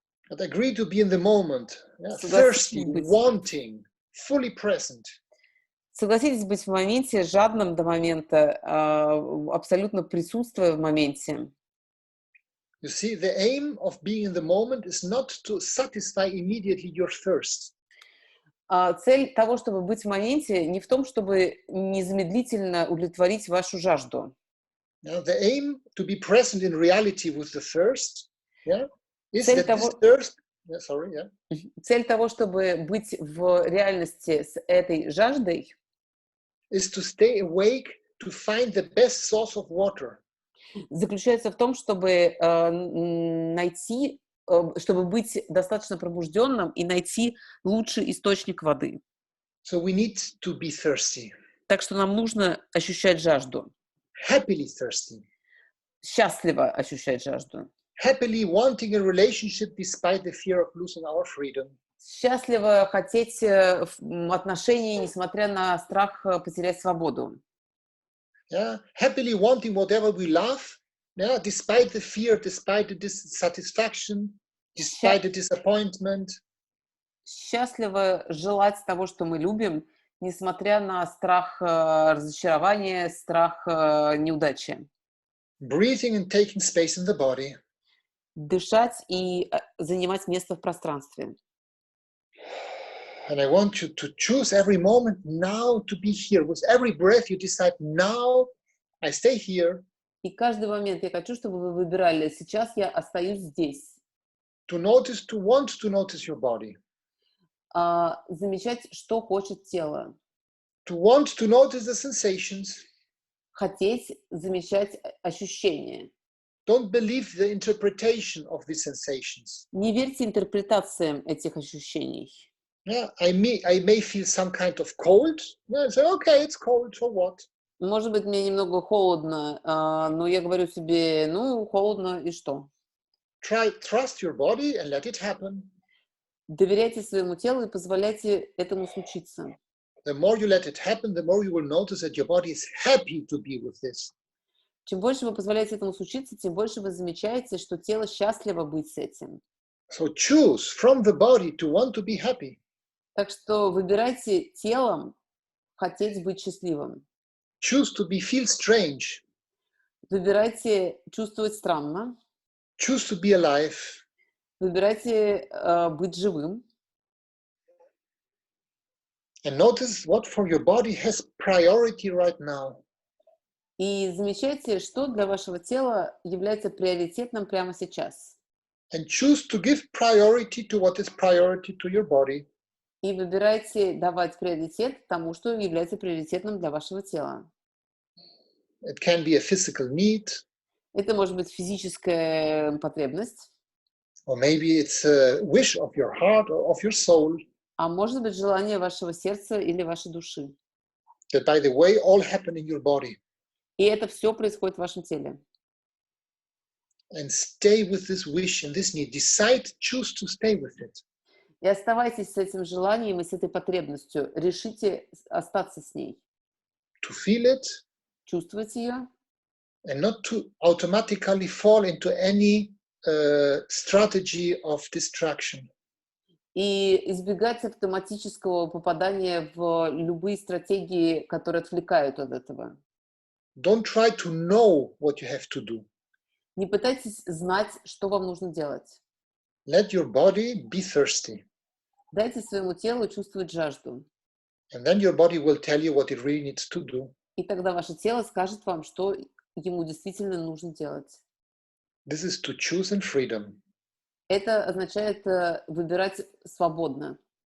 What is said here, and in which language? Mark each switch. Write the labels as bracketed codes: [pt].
[en] But agree to be in the moment. Yeah? Thirsty, wanting, fully present. [ru] Согласитесь быть в моменте, жадным до момента, абсолютно присутствуя в моменте. [en] You see, the aim of being in the moment is not to satisfy immediately your thirst. [ru] Цель того, чтобы быть в моменте, не в том, чтобы незамедлительно удовлетворить вашу жажду. [en] Now, the aim to be present in reality with the thirst, is [ru] Цель [en] that [ru] того, [en] this thirst. [ru] Цель того, чтобы быть в реальности с этой жаждой, [en] is to stay awake to find the best source of water. [ru] Заключается в том, чтобы найти, чтобы быть достаточно пробужденным и найти лучший источник воды. [en] So we need to be thirsty. [ru] Так что нам нужно ощущать жажду. [en] Happily thirsty. [ru] Счастливо ощущать жажду. [en] Happily wanting a relationship despite the fear of losing our freedom. [ru] Счастливо хотеть отношений, несмотря на страх потерять свободу. [en] Yeah, happily wanting whatever we love, despite the fear, despite the dissatisfaction, despite the disappointment. [ru] Счастливо желать того, что мы любим, несмотря на страх разочарования, страх неудачи. [en] Breathing and taking space in the body. [ru] Дышать и занимать место в пространстве. [en] And I want you to choose every moment now to be here. With every breath you decide, now I stay here. [ru] И каждый момент я хочу, чтобы вы выбирали, сейчас я остаюсь здесь. [en] To want to notice your body. [ru] Замечать, что хочет тело. [en] To want to notice the sensations. [ru] Хотеть замечать ощущения. [en] Don't believe the interpretation of these sensations. [ru] Не верьте интерпретациям этих ощущений. [en] Yeah, I may feel some kind of cold. Yeah, I say, okay, it's cold, so what? [ru] Может быть, мне немного холодно, но я говорю себе, ну, холодно, и что? [en] Trust your body and let it happen. [ru] Доверяйте своему телу и позволяйте этому случиться. [en] The more you let it happen, the more you will notice that your body is happy to be with this. [ru] Чем больше вы позволяете этому случиться, тем больше вы замечаете, что тело счастливо быть с этим. [en] So choose from the body to want to be happy. [ru] Так что выбирайте телом хотеть быть счастливым. [en] Choose to feel strange. [ru] Выбирайте чувствовать странно. [en] Choose to be alive. [ru] Выбирайте быть живым. [en] And notice what for your body has priority right now. [ru] И замечайте, что для вашего тела является приоритетным прямо сейчас. [en] And choose to give priority to what is priority to your body. [ru] И выбирайте давать приоритет тому, что является приоритетным для вашего тела. [en] It can be a physical need. [ru] Это может быть физическая потребность. [en] Or maybe it's a wish of your heart or of your soul. [ru] А может быть желание вашего сердца или вашей души. [en] That, by the way, all happen in your body. [ru] И это все происходит в вашем теле. [en] And stay with this wish and this need. Decide, choose to stay with it. [ru] И оставайтесь с этим желанием и с этой потребностью. Решите остаться с ней. [en] To feel it. [ru] Чувствовать ее. [en] And not to automatically fall into any strategy of distraction. [ru] И избегать автоматического попадания в любые стратегии, которые отвлекают от этого. [en] Don't try to know what you have to do. [ru] Не пытайтесь знать, что вам нужно делать. [en] Let your body be thirsty. [ru] Дайте своему телу чувствовать жажду. [en] And then your body will tell you what it really needs to do. [ru] И тогда ваше тело скажет вам, что ему действительно нужно делать. [en] This is to choose in freedom. [ru] Это означает выбирать свободно.